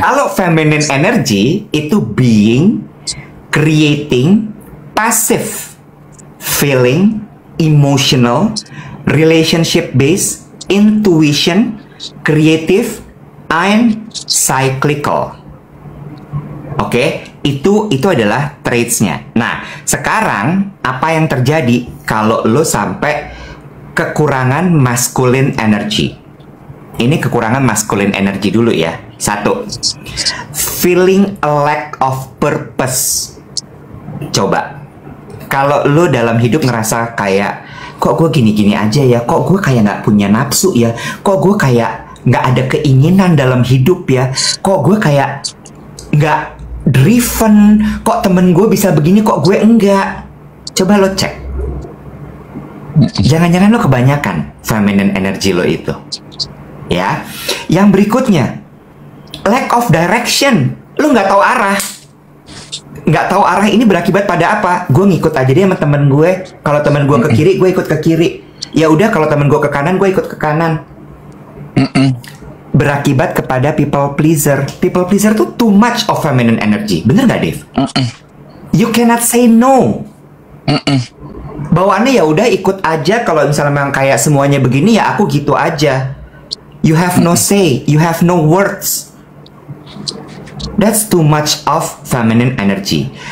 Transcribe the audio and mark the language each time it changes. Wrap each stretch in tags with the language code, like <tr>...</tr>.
<id>Kalau</id> <en>feminine energy</en> <id>itu</id> <en>being, creating, passive, feeling, emotional, relationship based, intuition, creative, and cyclical.</en> <id>Oke, itu adalah traits-nya. Nah, sekarang apa yang terjadi kalau lo sampai kekurangan masculine energy? Ini kekurangan masculine energy dulu ya. 1.</id> <en>Feeling a lack of purpose.</en> <id>Coba. Kalau lo dalam hidup ngerasa kayak, kok gue gini-gini aja ya, kok gue kayak nggak punya nafsu ya, kok gue kayak nggak ada keinginan dalam hidup ya, kok gue kayak nggak driven, kok temen gue bisa begini, kok gue enggak. Coba lo cek. Jangan-jangan lo kebanyakan feminine energy lo itu. Ya. Yang berikutnya,</id> <en>lack of direction.</en> <id>Lo nggak tahu arah. Nggak tahu arah ini berakibat pada apa? Gue ngikut aja dia sama temen gue. Kalau temen gue ke kiri, gue ikut ke kiri. Ya udah, kalau temen gue ke kanan, gue ikut ke kanan. Berakibat kepada people pleaser.</id> <en>People pleaser</en> <id>tuh</id> <en>too much of feminine energy.</en> <id>Bener nggak,</id> <en>Dave? You cannot say no.</en> <id>Bawaannya ya udah ikut aja. Kalau misalnya memang kayak semuanya begini, ya aku gitu aja.</id> <en>You have no say. You have no words. That's too much of feminine energy.</en>